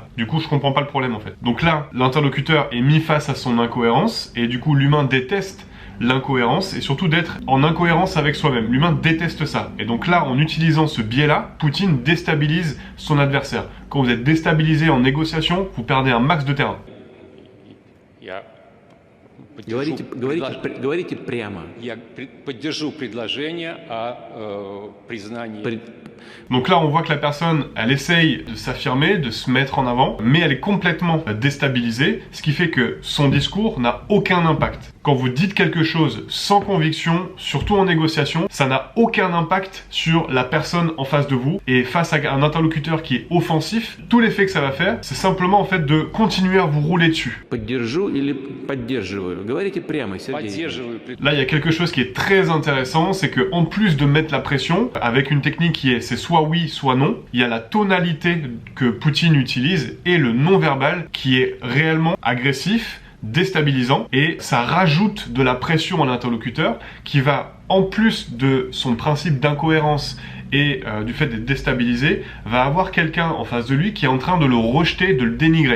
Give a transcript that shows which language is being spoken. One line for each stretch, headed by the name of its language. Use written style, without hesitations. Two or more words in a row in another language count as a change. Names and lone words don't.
French: Du coup, je comprends pas le problème en fait. Donc là, l'interlocuteur est mis face à son incohérence et du coup, l'humain déteste l'incohérence et surtout d'être en incohérence avec soi-même. L'humain déteste ça. Et donc là, en utilisant ce biais-là, Poutine déstabilise son adversaire. Quand vous êtes déstabilisé en négociation, vous perdez un max de terrain.
Russian: Говорите прямо. Я поддержу предложение о признании.
French: Donc là, on voit que la personne, elle essaye de s'affirmer, de se mettre en avant, mais elle est complètement déstabilisée, ce qui fait que son discours n'a aucun impact. Quand vous dites quelque chose sans conviction, surtout en négociation, ça n'a aucun impact sur la personne en face de vous. Et face à un interlocuteur qui est offensif, tout l'effet que ça va faire, c'est simplement en fait de continuer à vous rouler dessus.
Russian: Поддержу или поддерживаю. Говорите прямо, Сергей.
French: Là, il y a quelque chose qui est très intéressant, c'est que en plus de mettre la pression, avec une technique qui est c'est soit oui, soit non, il y a la tonalité que Poutine utilise et le non-verbal qui est réellement agressif, déstabilisant, et ça rajoute de la pression à l'interlocuteur qui va, en plus de son principe d'incohérence et du fait d'être déstabilisé, va avoir quelqu'un en face de lui qui est en train de le rejeter, de le dénigrer.